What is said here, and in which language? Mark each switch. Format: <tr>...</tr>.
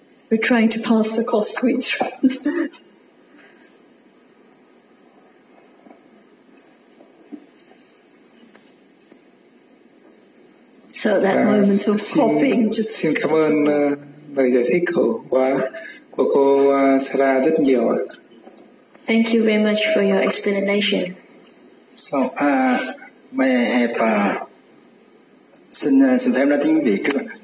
<en>We're trying to pass the cough sweets round. So that moment of coughing, just.</en> <vi>Xin cảm ơn lời giải thích của cô Sara rất nhiều.</vi> <en>Thank you very much for your explanation. So, may I have</en> <vi>xin phép nói tiếng Việt trước.</vi>